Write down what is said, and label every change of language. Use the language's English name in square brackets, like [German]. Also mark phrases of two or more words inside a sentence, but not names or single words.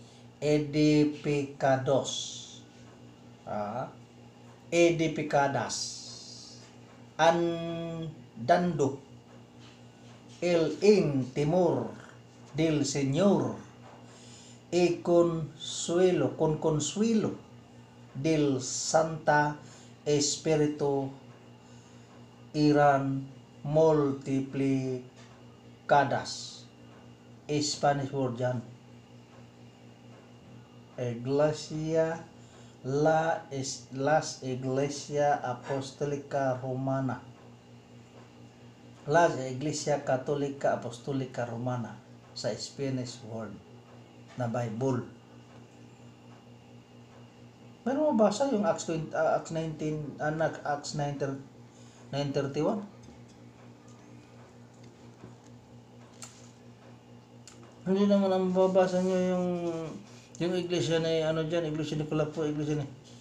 [Spanish] edificadas andando el timor del Señor y con consuelo del Santa Espíritu irán multiplicadas. [English] Spanish word yan. [Spanish] Las Iglesia Apostolica Romana. La Iglesia Católica Apostolica Romana sa [English] Spanish word [Spanish] na Bible. [Filipino] Meron mo basa yung Acts 9:31? Hindi naman ang mababasa nyo yung iglesia na iglesia ni Kulapo, iglesia ni.